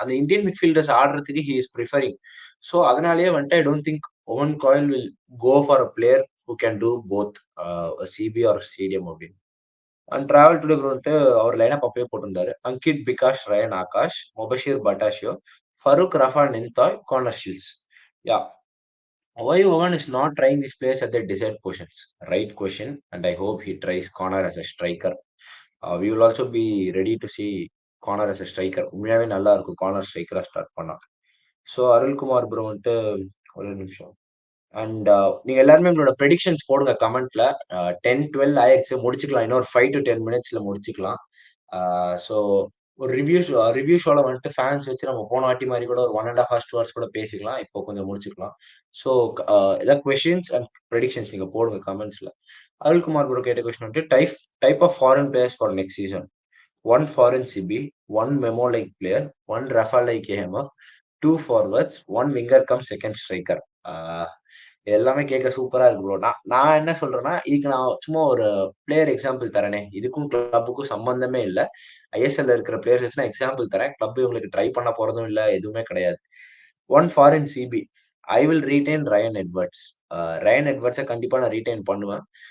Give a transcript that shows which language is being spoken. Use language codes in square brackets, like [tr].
[ta] அந்த Indian midfielders ஆடுறதுக்கு [en] He is preferring. [ta] So அதனாலேயே வந்துட்டு [en] I don't think Owen Coyle will go for a player who can do both CB or CDM அப்படின்னு. [ta] And travel today வந்துட்டு அவர் lineup அப்பயே போட்டிருந்தாரு. Ankit, Bikash, Ryan, Akash, Mubasheer, பட்டாஷியோ, Farooq, Rafah, நிந்தாய், corner shields. [en] Yeah. Why Owen is not trying these players at their desired positions? Right question, and I hope he tries Connor as a striker. We will also be ready to see Connor as a striker. [ta] உண்மையாவே நல்லா இருக்கும் corner ஸ்ட்ரைக்கரா start பண்ணா. So Arulkumar bro வந்துட்டு ஒரு நிமிஷம். And நீங்க எல்லாருமே உங்களோட ப்ரெடிக்ஷன்ஸ் போடுங்க கமெண்ட்ல. 10, 12 ஆயிருச்சு. முடிச்சுக்கலாம். இன்னொரு 5 to 10 மினிட்ஸ்ல முடிச்சுக்கலாம். ஸோ ஒரு ரிவ்யூ ஷோல வந்துட்டு ஃபேன்ஸ் வச்சு நம்ம போன வாட்டி மாரி கூட ஒரு 1 1/2 ஹார்ஸ், 2 ஹார்ஸ் கூட பேசிக்கலாம். இப்போ கொஞ்சம் முடிச்சுக்கலாம். ஸோ ஏதாவது கொஸ்டின்ஸ் அண்ட் ப்ரெடிக்ஷன்ஸ் நீங்க போடுங்க கமெண்ட்ஸ்ல. அருள்குமார் ப்ரோ கேட்ட கொஸ்டின் வந்துட்டு [en] Type of foreign players for next season. 1 foreign CB, 1 Memo like player, 1 Rafa like AMF, 2 forwards, 1 winger [ta] come second striker. எல்லாமே கேட்க சூப்பரா இருக்கு ப்ரோ. நான் நான் என்ன சொல்றேன்னா, இதுக்கு நான் சும்மா ஒரு பிளேயர் எக்ஸாம்பிள் தரேனே. இதுக்கும் கிளப்புக்கும் சம்பந்தமே இல்ல. ஐஎஸ்எல்ல இருக்கிற பிளேயர்ஸ் வச்சு நான் எக்ஸாம்பிள் தரேன். கிளப் இவங்களுக்கு ட்ரை பண்ண போறதும் இல்ல. எதுவுமே கிடையாது. 1 foreign CP. [en] I will retain Ryan Edwards. [ta] Ryan எட்வர்ட்ஸ கண்டிப்பா நான் ரீடெயின் பண்ணுவேன்.